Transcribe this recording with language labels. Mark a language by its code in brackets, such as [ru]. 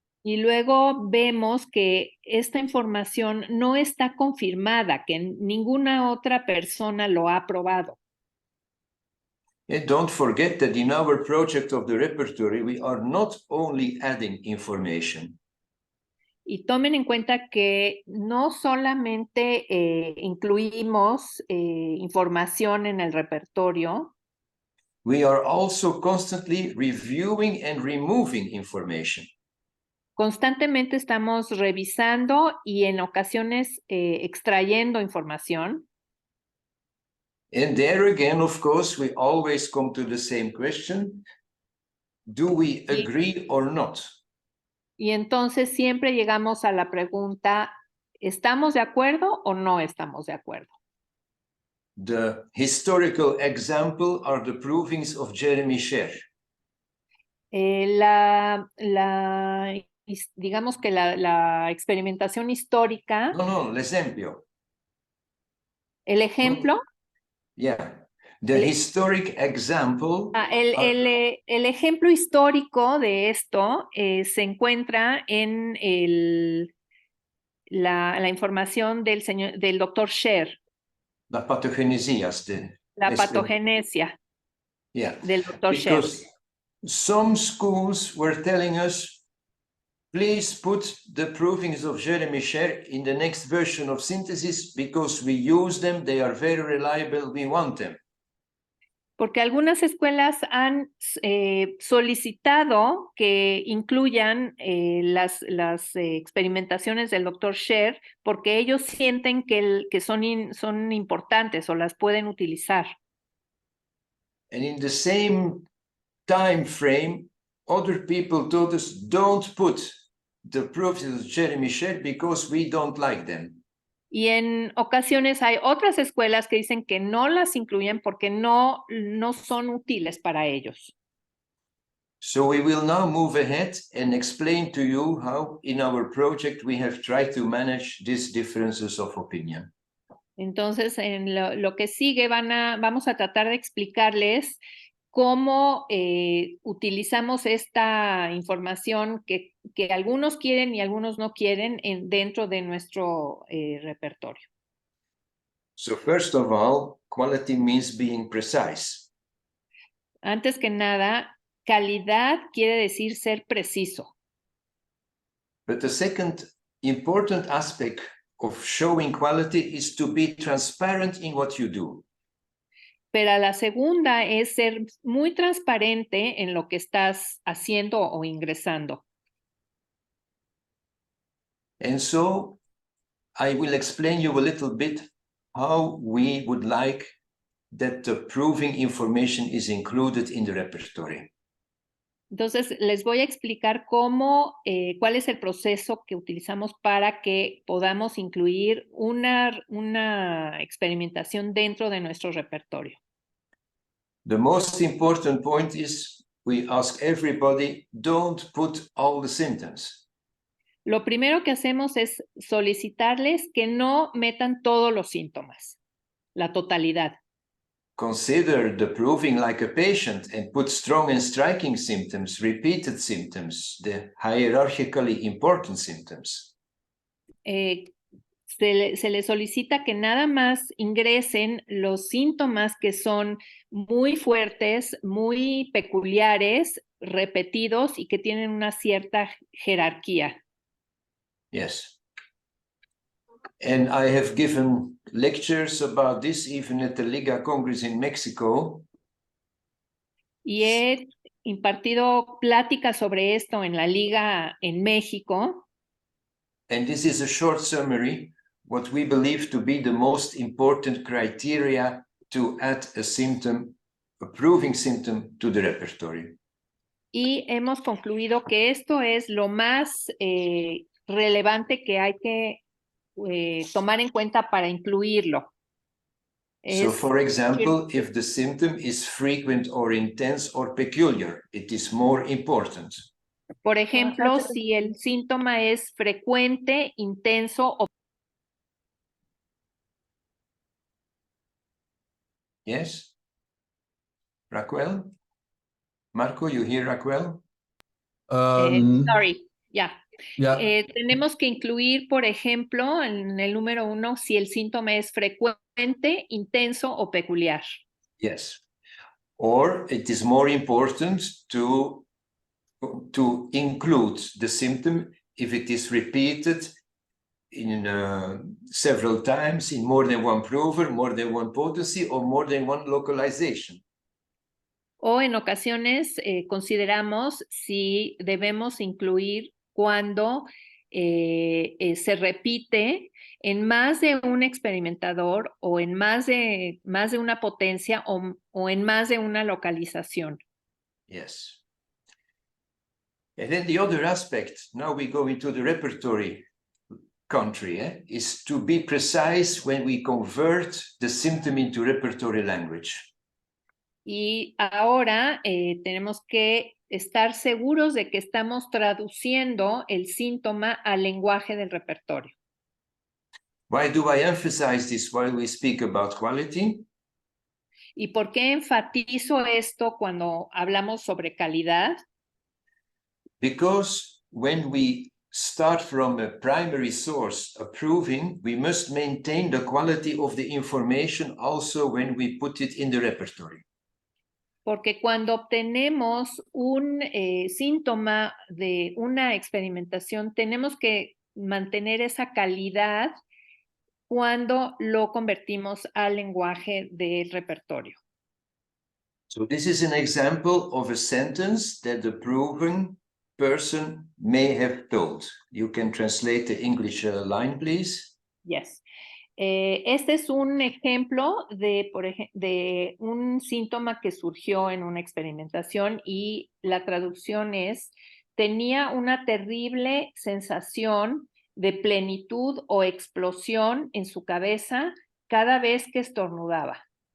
[es] Y luego vemos que esta información no está confirmada, que ninguna otra persona lo ha probado. [en] And don't forget that in our project of the repertory, we are not only adding information. [es] Y tomen en cuenta que no solamente incluimos información en el repertorio, [en] We are also constantly reviewing and removing information. [es] constantemente estamos revisando y en ocasiones extrayendo información. [en] And there again, of course, we always come to the same question. Do we agree or not? [es] Y entonces siempre llegamos a la pregunta, ¿estamos de acuerdo o no estamos de acuerdo? [en] The historical example are the provings of Jeremy Sher. [es] Digamos que la experimentación histórica. [it] No, l'esempio. [es] ¿El ejemplo? [en] Yeah. The historic example. [es] El ejemplo histórico de esto se encuentra en la información del doctor Sher. La patogenesia. La patogenesia del doctor Sher. [en] Some schools were telling us, please put the provings of Jeremy Sher in the next version of synthesis because we use them, they are very reliable, we want them. [es] Porque algunas escuelas han solicitado que incluyan las experimentaciones del Dr. Sher porque ellos sienten que son importantes o las pueden utilizar. [en] And in the same time frame, other people told us, don't put the proofs of Jeremy Sher because we don't like them. [es] Y en ocasiones hay otras escuelas que dicen que no las incluyen porque no son útiles para ellos. [en] So we will now move ahead and explain to you how in our project we have tried to manage these differences of opinion. [es] Entonces, en lo que sigue vamos a tratar de explicarles cómo utilizamos esta información que algunos quieren y algunos no quieren dentro de nuestro repertorio. [en] So first of all, quality means being precise. [es] Antes que nada, calidad quiere decir ser preciso. [en] But the second important aspect of showing quality is to be transparent in what you do. [es] Pero la segunda es ser muy transparente en lo que estás haciendo o ingresando. [en] And so I will explain you a little bit how we would like that the proving information is included in the repertory. [es] Entonces, les voy a explicar cuál es el proceso que utilizamos para que podamos incluir una experimentación dentro de nuestro repertorio. [en] The most important point is we ask everybody, don't put all the symptoms. [es] Lo primero que hacemos es solicitarles que no metan todos los síntomas, la totalidad. [en] Consider the proving like a patient and put strong and striking symptoms, repeated symptoms, the hierarchically important symptoms. [es] Se le solicita que nada más ingresen los síntomas que son muy fuertes, muy peculiares, repetidos y que tienen una cierta jerarquía. [en] Yes. And I have given lectures about this even at the Liga Congress in Mexico. [es] Y he impartido pláticas sobre esto en la Liga en México. [en] And this is a short summary, what we believe to be the most important criteria to add a symptom, a proving symptom to the repertory. [es] Y hemos concluido que esto es lo más relevante que hay que tomar en cuenta para incluirlo. [en] So, for example, if the symptom is frequent or intense or peculiar, it is more important. [es] Por ejemplo, si el síntoma es frecuente, intenso o... [en] Yes? Raquel? Marco, you hear Raquel? Sorry, ya. Yeah. [es] Tenemos que incluir, por ejemplo, en el número 1, si el síntoma es frecuente, intenso o peculiar. [en] Yes. Or it is more important to include the symptom if it is repeated in several times in more than one prover, more than one potency, or more than one localization. [es] O en ocasiones consideramos si debemos incluir cuando se repite en más de un experimentador o en más de una potencia o en más de una localización. [en] Yes. And then the other aspect, now we go into the repertory country, is to be precise when we convert the symptom into repertory language. [es] Y ahora tenemos que estar seguros de que estamos traduciendo el síntoma al lenguaje del repertorio. [en] Why do I emphasize this while we speak about quality? [es] ¿Y por qué enfatizo esto cuando hablamos sobre calidad? [en] Because when we start from a primary source, a proving, we must maintain the quality of the information also when we put it in the repertory. [es] Porque cuando obtenemos un síntoma de una experimentación, tenemos que mantener esa calidad cuando lo convertimos al lenguaje del repertorio. [en] So this is an example of a sentence that the proving person may have told. You can translate the English line, please. Yes. [es] Este es un ejemplo de, de un síntoma que surgió en una experimentación y la traducción es, tenía una terrible sensación de plenitud o explosión en su cabeza cada vez que estornudaba.